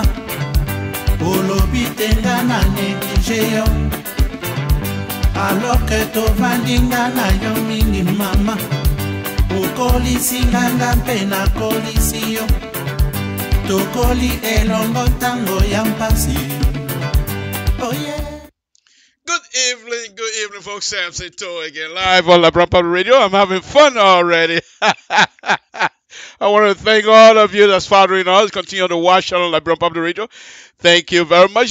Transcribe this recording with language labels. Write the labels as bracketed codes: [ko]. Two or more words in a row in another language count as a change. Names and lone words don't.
[ln] Olobi tenga na neglige yo. [fr] Alors que [ln] tovandinga na yo mingi mama. Okolisinga nga mpe nakolisi yo. Tokoli elongo ntango ya mpasi. [en] Oh yeah. Good evening, folks. Samson Tour again, live on LIBERIA Public Radio. I'm having fun already. I want to thank all of you that's following us. Continue to watch on LIBERIA Public Radio. Thank you very much.